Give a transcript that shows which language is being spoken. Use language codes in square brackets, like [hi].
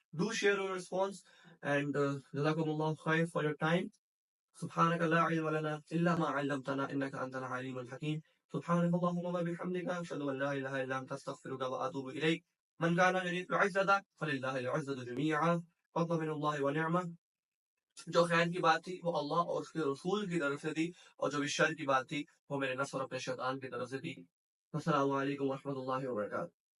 [en] Do share your response, and [ar] جزاکم اللہ خیر [en] for your time. [ar] سبحانك لا علم لنا إلا ما علمتنا إنك أنت العليم الحكيم. سبحانك اللهم وبحمدك أشهد أن لا إله إلا أنت أستغفرك وأتوب إليك. من كان يريد العزة فلله العزة جميعا، فضل من الله ونعمة. [ur] جو خیر کی بات تھی وہ اللہ اور اس کے رسول کی طرف سے تھی، اور جو بھی شر کی بات تھی وہ میرے نفس اور اپنے شیطان کی طرف سے تھی. السلام علیکم ورحمۃ اللہ وبرکاتہ.